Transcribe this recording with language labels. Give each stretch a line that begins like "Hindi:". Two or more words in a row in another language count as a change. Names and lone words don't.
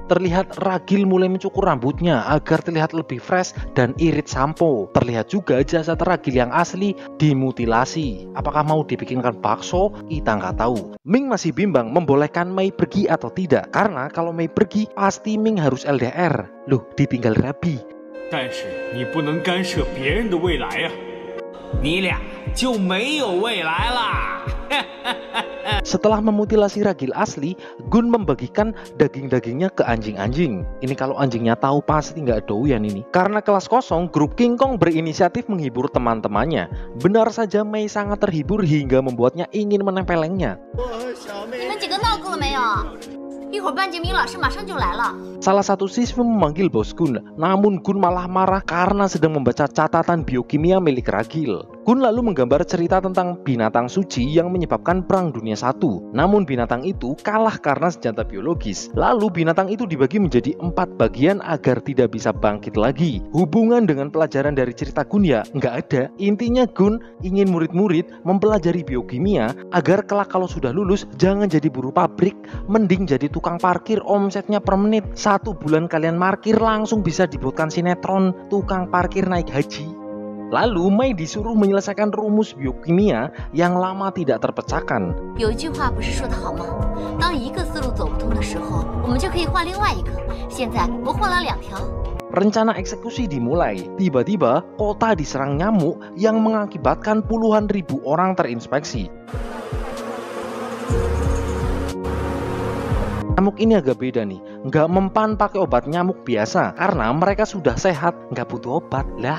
Indonesian: Terlihat Ragil mulai mencukur rambutnya agar terlihat lebih fresh dan irit sampo. Terlihat juga jasad Ragil yang asli dimutilasi. Apakah mau dibikinkan bakso? Kita nggak tahu. Ming masih bimbang membolehkan Mei pergi atau tidak. Karena kalau Mei pergi, pasti Ming harus LDR. Loh, ditinggal rabi.
Chinese: 但是你不能干涉别人的未来呀，你俩就没有未来啦。
Indonesian: Setelah memutilasi Ragil asli, Gun membagikan daging-dagingnya ke anjing-anjing. Ini kalau anjingnya tahu pasti nggak doyan ini. Karena kelas kosong, grup King Kong berinisiatif menghibur teman-temannya. Benar saja Mei sangat terhibur hingga membuatnya ingin menempelengnya.
Chinese: 你们几个闹够了没有？一会儿班杰明老师马上就来了。
Indonesian: Salah satu siswa memanggil Bos Gun, namun Gun malah marah karena sedang membaca catatan biokimia milik Ragil. Gun lalu menggambar cerita tentang binatang suci yang menyebabkan Perang Dunia I. Namun binatang itu kalah karena senjata biologis. Lalu binatang itu dibagi menjadi 4 bagian agar tidak bisa bangkit lagi. Hubungan dengan pelajaran dari cerita Gun ya nggak ada. Intinya Gun ingin murid-murid mempelajari biokimia agar kelak kalau sudah lulus jangan jadi buruh pabrik, mending jadi tukang parkir, omsetnya per menit. 1 bulan kalian parkir langsung bisa dibuatkan sinetron tukang parkir naik haji. Lalu Mei disuruh menyelesaikan rumus biokimia yang lama tidak terpecahkan.
Chinese: 有一句话不是说得好吗？当一个思路走不通的时候，我们就可以换另外一个。现在我换了2条。
Indonesian: Rencana eksekusi dimulai. Tiba-tiba kota diserang nyamuk yang mengakibatkan puluhan ribu orang terinfeksi. Nyamuk ini agak beda nih, nggak mempan pakai obat nyamuk biasa karena mereka sudah sehat, nggak butuh obat lah.